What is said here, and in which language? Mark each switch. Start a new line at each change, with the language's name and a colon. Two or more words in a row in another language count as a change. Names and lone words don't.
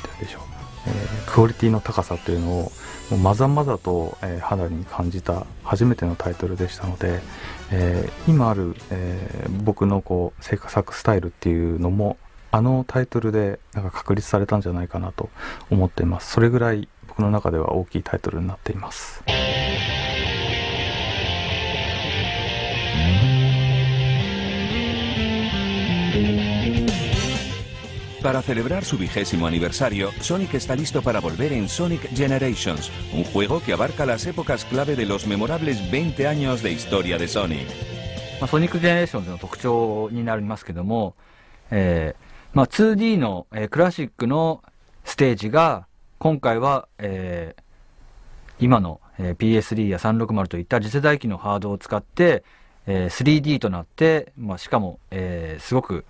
Japanese: 言うんでしょう、クオリティの高さというのをもうまざまざと、肌に感じた初めてのタイトルでしたので、今ある、僕のこう制作スタイルっていうのもあのタイトルで確立されたんじゃないかなと思っています。それぐらい僕の中では大きいタイトルになっています。
Spanish: Para celebrar su 20º aniversario, Sonic está listo para volver en Sonic Generations, un juego que abarca las épocas clave de los memorables 20 años de historia de Sonic.
Japanese: ソニック・ジェネレーションズの特徴になりますけども、2D の、クラシックのステージが今回は、今の、PS3 や360といった次世代機のハードを使って、3D となって、しかも、すごく